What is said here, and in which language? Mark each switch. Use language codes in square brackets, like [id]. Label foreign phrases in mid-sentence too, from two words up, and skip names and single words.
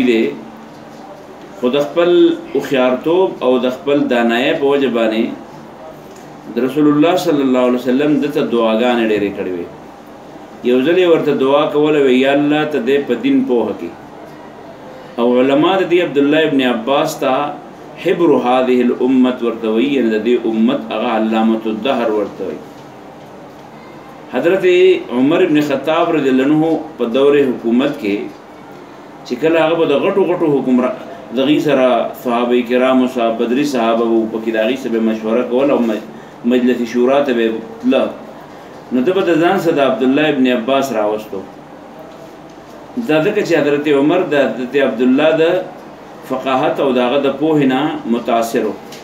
[ps] دی خو د خپل هوښیارتوب او د خپل دانایۍ په وجه باندې د [ar] رسول الله صلی الله علیه وسلم [ps] دته دعاګانې ډېرې کړې وې یو ځل یې ورته دعا کوله وی یا الله ته دې په دین پوهه کړي او علما د دې عبدالله ابن عباس ته [ar] حبر هذه الامت [ps] ورته وی د دې امت هغه [ar] علامة الدهر [ps] ورته وی حضرت عمر ابن خطاب [ar] رضی الله عنه [ps] په دور حکومت کې چې کله هغه د غټو غټو دغې سره صحابه کرامو صاحب بدري صحابه وو پکې د هغې سره به مشوره کول او مجلس شورا ته به تله نو ده به د ځان سره د عبدالله ابن عباس راوستو دا ځکه چې حضرت عمر د حضرت عبدالله د فقاهت او د هغه د پوهې نه متاثر و